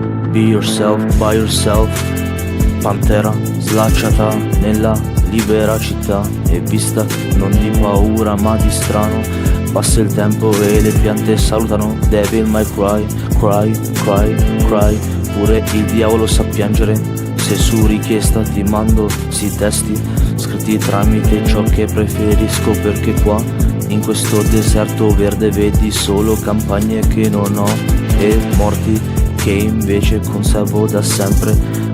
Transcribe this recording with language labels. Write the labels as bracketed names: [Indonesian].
[English] Be yourself, by yourself. [Italian] Pantera slacciata nella libera città e vista non di paura ma di strano. Passa il tempo e le piante salutano. [English] Devil may cry, cry, cry, cry. [Italian] Pure il diavolo sa piangere. Se su richiesta ti mando sti testi scritti tramite ciò che preferisco, perché qua in questo deserto verde vedi solo campagne che non ho e morti che invece conservo da sempre.